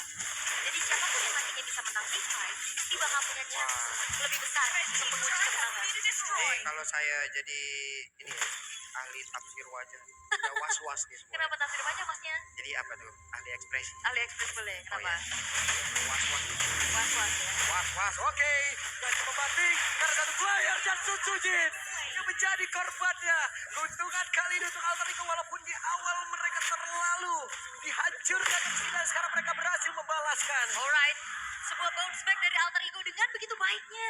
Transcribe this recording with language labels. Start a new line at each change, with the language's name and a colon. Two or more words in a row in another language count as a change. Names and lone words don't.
Indonesian: Jadi siapapun yang nantinya bisa menang di fight, ini bakal punya chance lebih besar untuk mengunci kemenangan. Nih kalau saya jadi ini ya, ahli tafsir wajah. Udah was-was nih semua. Kenapa tafsir banyak masnya? Jadi apa tuh? Ahli ekspresi. Ali Express boleh, kenapa? Was-was. Was-was ya. Was-was, oke. Dan pembatik karena satu player dan Sutsujin yang menjadi korbannya. Keuntungan kali ini untuk Alter Ego walaupun di awal mereka terlalu dihancurkan dan sekarang mereka berhasil membalaskan. Alright, sebuah bounce back dari Alter Ego dengan begitu baiknya.